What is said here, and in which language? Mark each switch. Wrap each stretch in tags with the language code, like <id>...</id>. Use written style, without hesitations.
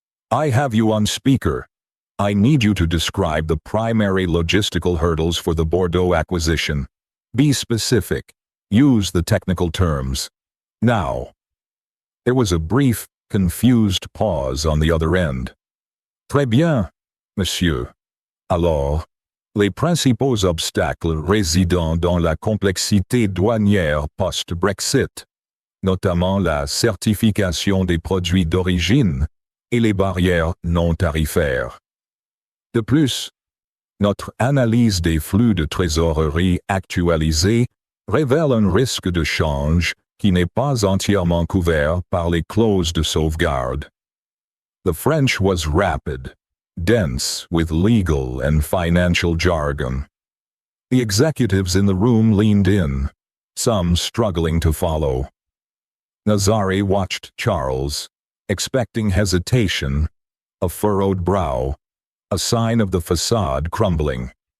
<en>I have you on speaker. I need you to describe the primary logistical hurdles for the Bordeaux acquisition. Be specific. Use the technical terms. Now. There was a brief, confused pause on the other end.</en> <fr>Très bien, monsieur. Alors, les principaux obstacles résident dans la complexité douanière post-Brexit, notamment la certification des produits d'origine et les barrières non tarifaires. De plus, notre analyse des flux de trésorerie actualisés révèle un risque de change qui n'est pas entièrement couvert par les clauses de sauvegarde.</fr> <en>The French was rapid, dense with legal and financial jargon. The executives in the room leaned in, some struggling to follow. Nazari watched Charles, expecting hesitation, a furrowed brow, a sign of the facade crumbling.</en>